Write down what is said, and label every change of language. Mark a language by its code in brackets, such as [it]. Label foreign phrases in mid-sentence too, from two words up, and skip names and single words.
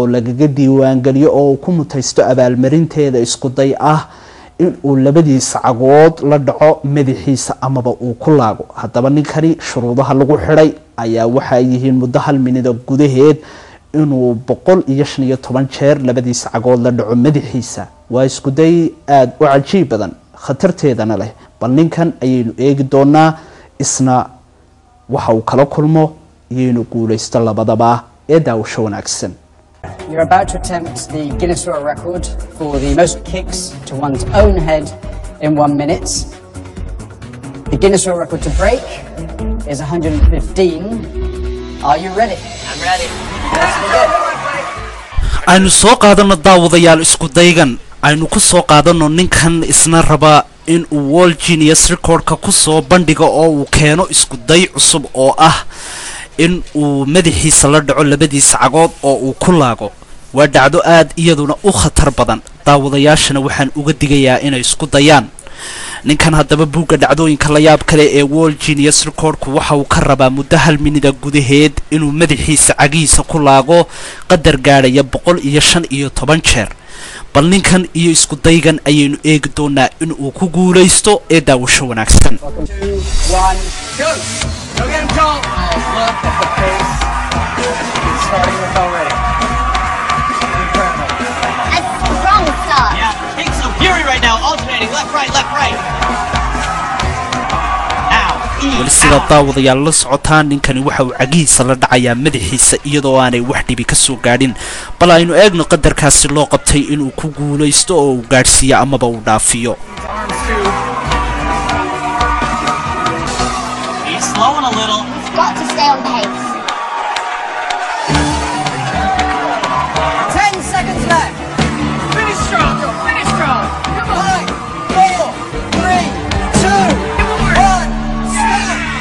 [so] lagaga diiwaan galiyo oo ku mutaysto abaalmarinteeda isku day ah in uu labadiisa cagood la dhaco madaxiisa amaba uu ku laago haddaba ninkani shuruudaha lagu xidhay ayaa waxay yihiin muddo 1 minute gudaheed inuu 115 jeer labadiisa cagood la dhaco madaxiisa waa isku day aad u cajiib badan khatarteedana leh bal ninkan ayaynu eegi doonaa isna waxa uu kala kulmo iyaynu guuleysto labadaba ee daawasho wanaagsan [en] You're about to attempt the Guinness World Record for the most kicks to one's own head in 1 minute. The Guinness World Record to break is 115. Are you ready? I'm ready. Let's begin. [so] aynu soo qaadano daawadayaal isku daygan aynu ku soo qaadano ninkan isna raba in uu World Genius Record-ka ku soo bandhigo oo uu keeno isku day cusub oo ah in uu madaxiisa la dhaco labadiisa cagood oo uu ku laago waa dhacdo aad iyaduna u khatar badan daawadayaashana waxaan uga digayaa inay isku dayaan ninkan haddaba buugga dhacdooyinka la yaab kale ee World Genius Record-ku waxa uu ka rabaa muddo 1 minute gudaheed inuu madaxiisa cagiisa ku laago qadar gaaraya 115 jeer bal ninkan iyo isku daygan ayaynu eegi doonaa in uu ku guuleysto ee daawasho wanaagsan [en] 2, 1, go! Go get him, Joel! Look at the pace. It's starting with already. Incredible. A strong start. Yeah, kicks will left, right, left, right. [so] weli sida daawadayaal la socotaan ninkani waxa uu cagihiisa la dhacayaa madaxiisa iyadoo aanay wax dhibi ka soo gaadhin bal aynu eegno qadarkaasi loo qabtay inuu ku guulaysto oo uu gaadhsiiyo amaba uu dhaafiyo [en] Slowing a little. He's got to stay on pace. 10 seconds left. Finish strong, Joe. Finish strong. Come on. 5, 4, 3, 2, 1, stop.